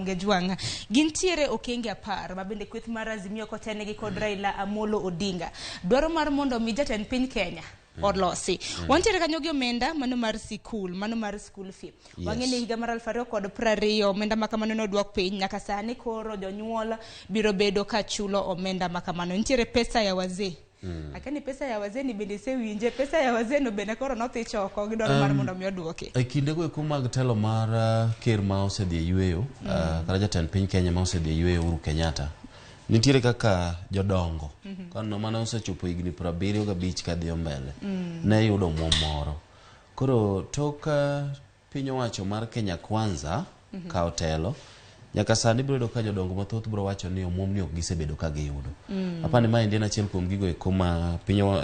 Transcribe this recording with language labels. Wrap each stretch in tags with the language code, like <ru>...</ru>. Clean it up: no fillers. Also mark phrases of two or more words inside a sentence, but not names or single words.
<luo>mgejuanga gintiere okenge apar mabende kweth mar Azimio kotene gi kod Raila Amolo Odinga dwaro mar mondo mi jatend piny Kenya odlosi wantiere kanyo gi omenda mano mar sikul mano mar</luo> <en>school fee</en> <luo>wang'eni higa mar 2020 omenda makamano nodwok piny nyaka sani koro jonyuol biro bedo ka chulo omenda makamano nitiere</luo> <sw>pesa ya wazee</sw> <luo>akani</luo> <sw>pesa ya wazee</sw> <luo>ni bende sewinje</luo> <sw>pesa ya wazee</sw> <luo>no bende koro nothi choko gidwaro mar mondo mi odwoke e kindego eko mag telo mar ker ma osedhi yweyo kata jatend piny Kenya ma osedhi yweyo Uhuru Kenyatta nitiere kaka jodongo kano mana osechopo higni 75 kadhi mbele ne yudo moro koro toka piny owacho mar Kenya Kwanza ka otelo nyaka sani biro ka jodongo mathoth biro wacho ni omwom ni ok gisebedo ka giyudo apani ma en achiel kuom gigo eko ma piny</luo>